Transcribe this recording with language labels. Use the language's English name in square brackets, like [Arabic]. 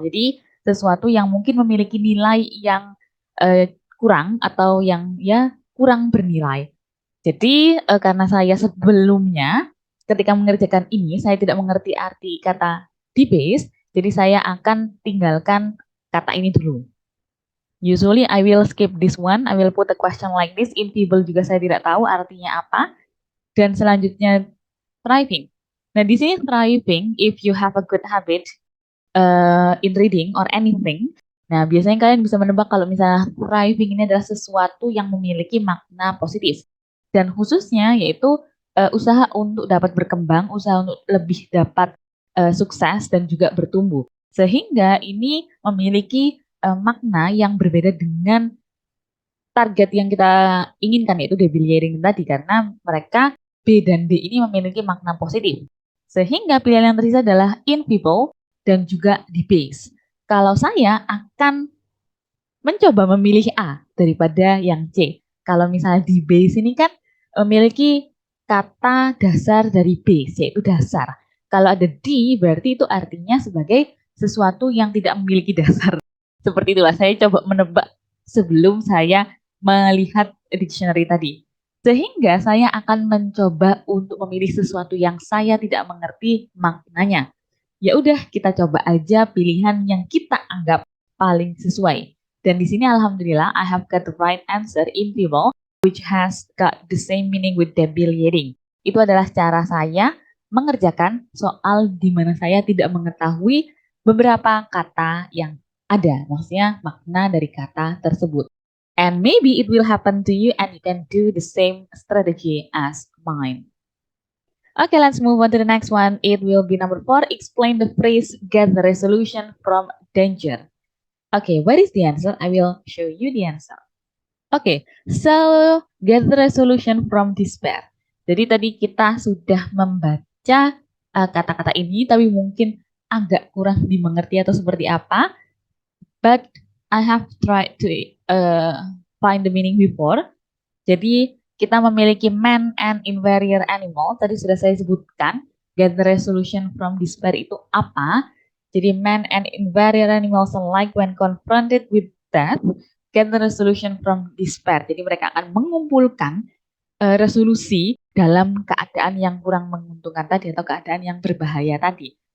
[Indonesian] Jadi sesuatu yang mungkin memiliki nilai yang kurang atau yang ya kurang bernilai. Jadi karena saya sebelumnya ketika mengerjakan ini saya tidak mengerti arti kata debase, jadi saya akan tinggalkan kata ini dulu. [English] Usually I will skip this one, I will put a question like this. [Indonesian] Infeasible juga saya tidak tahu artinya apa. Dan selanjutnya thriving. Nah di sini [English] thriving, if you have a good habit in reading or anything. [Indonesian] Nah biasanya kalian bisa menebak kalau misalnya thriving ini adalah sesuatu yang memiliki makna positif. Dan khususnya yaitu usaha untuk dapat berkembang, usaha untuk lebih dapat sukses dan juga bertumbuh. Sehingga ini memiliki makna yang berbeda dengan target yang kita inginkan yaitu debilitating tadi karena mereka B dan D ini memiliki makna positif. Sehingga pilihan yang tersisa adalah in people dan juga debase. Kalau saya akan mencoba memilih A daripada yang C. Kalau misalnya debase ini kan memiliki kata dasar dari base yaitu dasar. Kalau ada D berarti itu artinya sebagai sesuatu yang tidak memiliki dasar. Seperti itulah saya coba menebak sebelum saya melihat dictionary tadi. Sehingga saya akan mencoba untuk memilih sesuatu yang saya tidak mengerti maknanya. Ya udah, kita coba aja pilihan yang kita anggap paling sesuai. Dan di sini alhamdulillah [English] I have got the right answer in people which has got the same meaning with debilitating. [Indonesian] Itu adalah cara saya mengerjakan soal di mana saya tidak mengetahui beberapa kata yang ada, maksudnya makna dari kata tersebut. [English] And maybe it will happen to you and you can do the same strategy as mine. Okay, let's move on to the next one. It will be number 4. Explain the phrase get the resolution from danger. Okay, what is the answer? I will show you the answer. Okay, so get the resolution from despair. [Indonesian] Jadi tadi kita sudah membaca kata-kata ini, tapi mungkin agak kurang dimengerti atau seperti apa. [English] But I have tried to find the meaning before. [Indonesian] Jadi kita memiliki man and inferior animal. Tadi sudah saya sebutkan. [English] Get the resolution from despair [Indonesian] itu apa? Jadi [English] man and inferior animals alike when confronted with death get the resolution from despair. [Indonesian] Jadi mereka akan mengumpulkan resolusi dalam keadaan yang kurang menguntungkan tadi atau keadaan yang berbahaya tadi.